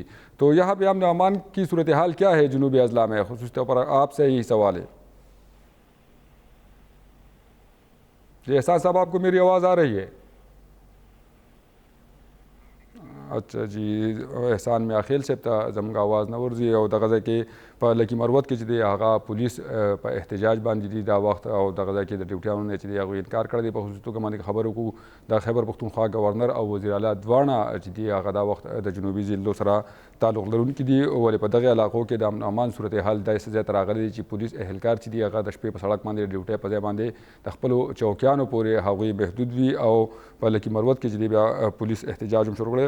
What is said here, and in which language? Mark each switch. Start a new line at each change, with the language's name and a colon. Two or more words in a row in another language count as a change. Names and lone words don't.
Urdu: تو یہاں پہ امن و امان کی صورتحال کیا ہے جنوبی اضلاع میں؟ خصوصی طور پر آپ سے یہی سوال ہے. جی احسان صاحب, آپ کو میری آواز آ رہی ہے؟ اچھا جی,
Pashto: احسان میاں خیل صاحب تا زمگا آواز نورزی او دغه کې په لکی مروت کې چې دی هغه پولیس په احتجاج باندې دي دا وخت, او دغه کې د ډیوټیانو نه چې دی هغه انکار کړی دی. په خصوصي توګه باندې خبرو کو د خیبر پختونخوا گورنر او وزیر اعلی دواړه چې دی هغه دا وخت د جنوبي ضلعو سره تعلق لرونکي دي, ولې په دغه علاقو کې د امن امان صورتحال داسې ځای ته راغلی دی چې پولیس اهلکار چې دی هغه د شپې په سړک باندې ډیوټۍ په ځای باندې د خپلو چوکیانو پورې هغوی محدود وي, او په لکی مروت کې چې دی بیا پولیس احتجاج هم شروع کړی.